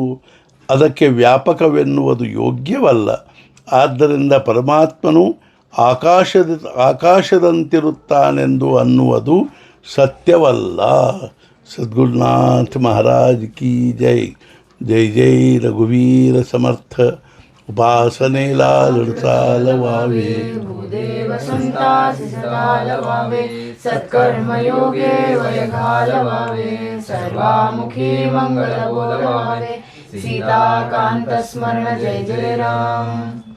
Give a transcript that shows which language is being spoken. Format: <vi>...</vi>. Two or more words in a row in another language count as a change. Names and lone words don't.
<kn>ಅದಕ್ಕೆ ವ್ಯಾಪಕವೆನ್ನುವುದು ಯೋಗ್ಯವಲ್ಲ. ಆದ್ದರಿಂದ ಪರಮಾತ್ಮನು ಆಕಾಶದಂತಿರುತ್ತಾನೆಂದು ಅನ್ನುವುದು ಸತ್ಯವಲ್ಲ. ಸದ್ಗುರುನಾಥ</kn> <hi>ಮಹಾರಾಜ್ ಕಿ ಜೈ.</hi> <mr>ಜೈ ಜೈ ರಘುವೀರ ಸಮರ್ಥ. उपासने लाल वावे भूदेव संतासि सदा लवावे सत्कर्म योगे वयघाल वावे सर्वामुखी मंगल बोलवावे सीताकांत स्मरण जय जय राम.</mr>